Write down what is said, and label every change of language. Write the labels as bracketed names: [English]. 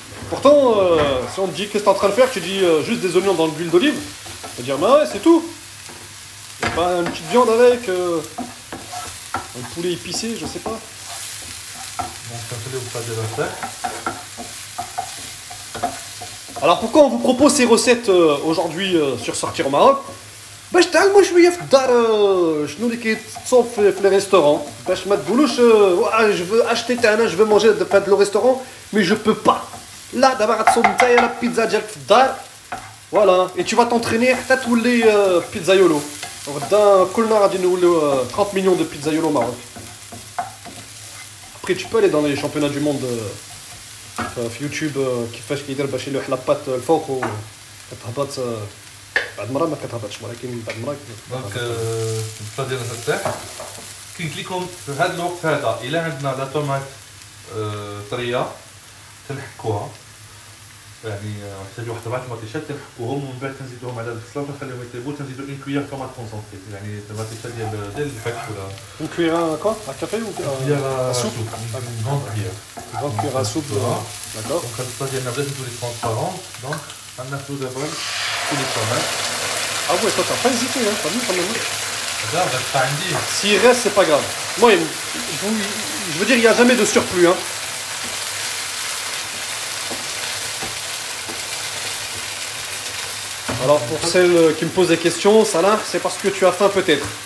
[French] Pourtant, si on te dit qu'est-ce que t'es en train de faire, tu dis juste des oignons dans de l'huile d'olive, tu vas dire bah ouais, c'est tout. Y a pas une petite viande avec, un poulet épicé, je sais pas. Donc, ça fait vous pas des recettes. Alors pourquoi on vous propose ces recettes aujourd'hui sur Sortir au Maroc? [Arabic] باش تعلموا شويه في الدار شنو اللي كيتصوب في لي ريستورون باش ما تقولوش [French] je veux acheter [Arabic] انا [French] je veux manger dans le restaurant mais je peux pas. [Arabic] لا دابا غتصوب نتايا لا بيتزا ديالك في الدار فوالا [French] et tu vas t'entraîner [Arabic] حتى تولي بيتزايولو. غدا كلنا غادي نوليو [French] 30 millions de pizzaiolo au Maroc. Après tu peux aller dans les championnats du monde [Arabic] في يوتيوب كيفاش كيدير باش يلوح لاباط الفوق وكتهبط بعد مرة ما كتهبطش ولكن بعد مرة دونك البلا ديالنا ترتاح. كي قلت لكم في هذا الوقت هذا الا عندنا لا طوماط طريه تنحكوها، يعني نحتاجو واحد 4 طماطيشات تنحكوهم ومن بعد تنزيدوهم على البصله ونخليهم يطيبوا، تنزيدو اون كويير طوماط كونسونطري، يعني طماطيشه ديال الحك ولا [French] Une cuillère à quoi? À café ou [Arabic] ديال [French] à soupe? une grande cuillère. Une grande cuillère à soupe. D'accord. [Arabic] دونك هاد البصله ديالنا بدات تولي ترونسبارون، دونك غناخدو دابا كل الطوماط. [French] Ah ouais, toi t'as pas hésité, hein, t'as vu quand même. [Arabic] هذا غتبقى عندي [French] S'il reste, c'est pas grave. Moi, je veux dire, il n'y a jamais de surplus. Hein. Alors, pour celles qui me posent des questions, Salah, c'est parce que tu as faim peut-être.